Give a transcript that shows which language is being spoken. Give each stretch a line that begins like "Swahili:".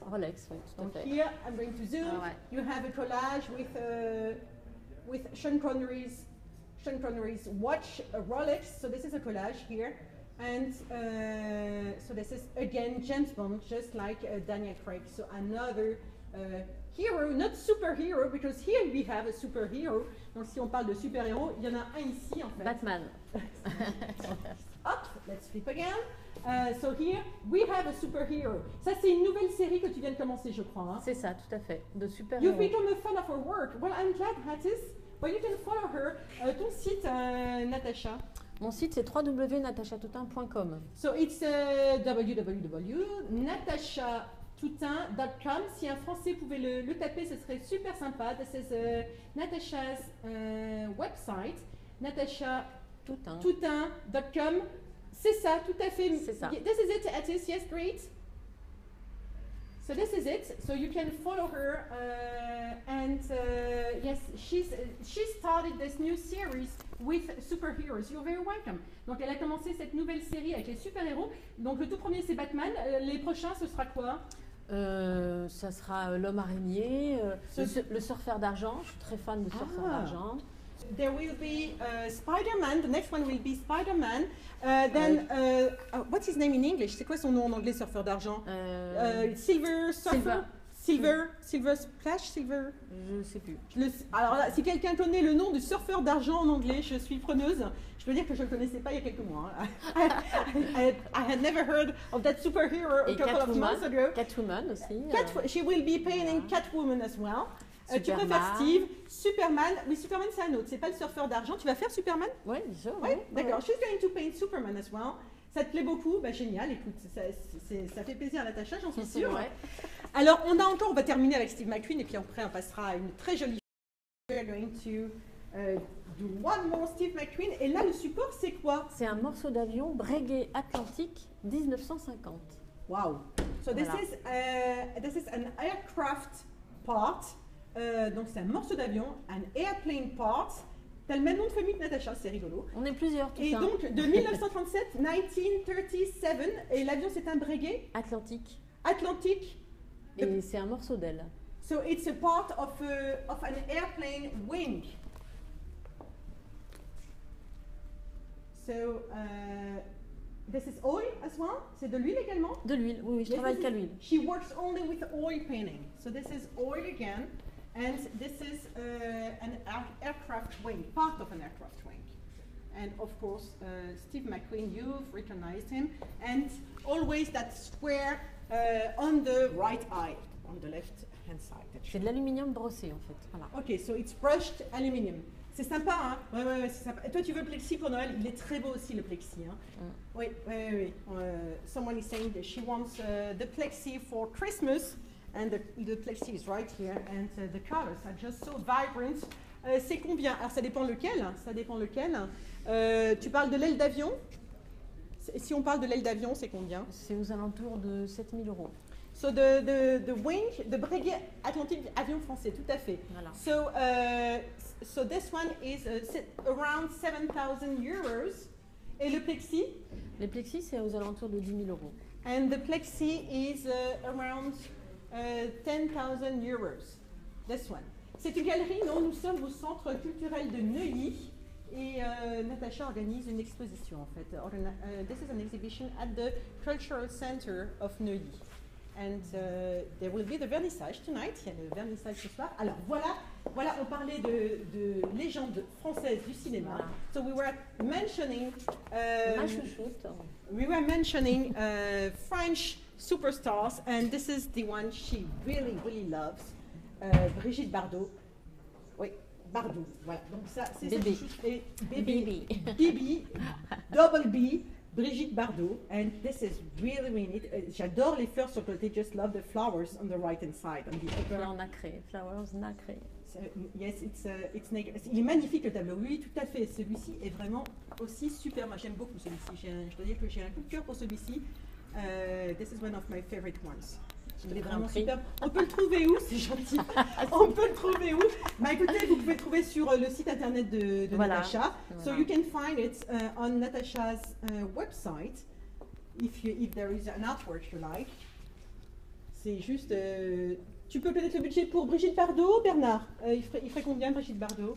French: Rolex, oui, tout à fait.
English: Here, I'm going to zoom. You have a collage with Sean Sean Connery's watch, a Rolex. So this is a collage here. And so this is again James Bond, just like Daniel Craig. So another hero, not superhero, because here we have a superhero.
French: Donc si on parle de super-héros, il y en a un ici en fait. Batman.
English: Hop, let's flip again. So here we have a superhero.
French: Ça c'est une nouvelle série que tu viens de commencer, je crois. Hein? C'est ça, tout à fait, de super.
English: You've become a fan of her work. Well, I'm glad, Hattis. Well, you can follow her.
French: Ton site, Natacha. Mon site c'est www.natachatoutin.com.
English: So it's www.natachatoutin.com.
French: Si un Français pouvait le taper, ce serait super sympa.
English: This is Natacha's website, natachatoutin.com.
French: C'est ça, tout à fait. C'est ça.
English: This is it, Atis. Yes, great. So this is it. So you can follow her, and yes, she started this new series with superheroes. You're very welcome.
French: Donc elle a commencé cette nouvelle série avec les super-héros. Donc le tout premier c'est Batman. Les prochains ce sera quoi? Ça sera l'homme araignée, le surfeur d'argent. Je suis très fan de surfeur d'argent.
English: There will be Spider-Man. The next one will be Spider-Man. What's his name in English?
French: C'est quoi son nom en anglais, surfeur d'argent?
English: Silver Surfer? Silver Splash? Silver?
French: Je sais plus. Alors là, si quelqu'un connaît le nom du surfeur d'argent en anglais, je suis preneuse. Je peux dire que je ne le connaissais pas il y a quelques mois.
English: I had never heard of that superhero a couple of months ago.
French: Catwoman aussi.
English: She will be painting Catwoman as well.
French: Tu préfères Steve, Superman. Oui, Superman c'est un autre, c'est pas le surfeur d'argent. Tu vas faire Superman? Oui, bien sûr. Oui, d'accord.
English: She's going to paint Superman as well.
French: Ça te plaît beaucoup? Bah génial, écoute, ça fait plaisir à Natacha, j'en suis sûre. Ouais. Alors, on va terminer avec Steve McQueen et puis après on passera à une très jolie.
English: We're going to do one more Steve McQueen.
French: Et là, le support, c'est quoi? C'est un morceau d'avion Breguet Atlantique 1950. Wow.
English: So this is an aircraft part.
French: Donc c'est un morceau d'avion, un
English: airplane part.
French: T'as le même nom de famille que Natacha, c'est rigolo. On est plusieurs, tout et ça. Et donc de 1937, 1937, et l'avion c'est un Breguet Atlantique. Atlantique. Et c'est un morceau d'aile.
English: So it's a part of an airplane wing. So this is oil as well.
French: C'est de l'huile également. De l'huile, oui, je travaille qu'à l'huile.
English: She works only with oil painting. So this is oil again. And this is an aircraft wing, part of an aircraft wing. And of course, Steve McQueen, you've recognized him. And always that square on the right eye, on the left-hand side.
French: C'est de l'aluminium brossé en fait. Voilà.
English: Ok, so it's brushed aluminium.
French: C'est sympa, hein? Ouais, c'est sympa. Et toi, tu veux le plexi pour Noël? Il est très beau aussi, le plexi. Hein? Oui.
English: Someone is saying that she wants the plexi for Christmas. And the plexi is right here, and the colors are just so vibrant.
French: C'est combien? Alors ça dépend lequel. Tu parles de l'aile d'avion? Si on parle de l'aile d'avion, c'est combien? C'est aux alentours de 7 000 €.
English: So the wing, the Breguet Atlantique
French: avion français, tout à fait. Voilà.
English: So this one is around 7,000 €.
French: Et le plexi? Le plexi, c'est aux alentours de 10 000 €.
English: And the plexi is around 10,000 €. This one.
French: C'est une galerie, non? Nous sommes au centre culturel de Neuilly et Natacha organise une exposition en fait.
English: This is an exhibition at the Cultural Center of Neuilly. And there will be the vernissage tonight.
French: Il y a le vernissage ce soir. Alors voilà, on parlait de légendes françaises du cinéma. Voilà.
English: So we were mentioning French superstars, and this is the one she really loves, Brigitte Bardot.
French: Oui, Bardot. Voilà. Donc ça, c'est Bibi.
English: Bibi, double B, Brigitte Bardot, and this is really neat.
French: J'adore les fleurs sur le côté.
English: Just love the flowers on the right hand side, on the upper.
French: Fleurs nacrées, flowers nacrées. Yes, il est magnifique le tableau. Oui, tout à fait. Celui-ci est vraiment aussi super. Moi, j'aime beaucoup celui-ci. Je dois dire que j'ai un coup de cœur pour celui-ci.
English: This is one of my favorite ones.
French: Il est vraiment super. On peut le trouver où? C'est gentil. On peut le trouver où? Bah écoutez, vous pouvez le trouver sur le site internet de voilà. Natacha. Voilà.
English: So you can find it on Natacha's website if there is an artwork you like.
French: C'est juste Tu peux connaître le budget pour Brigitte Bardot, Bernard? Il ferait combien, Brigitte Bardot?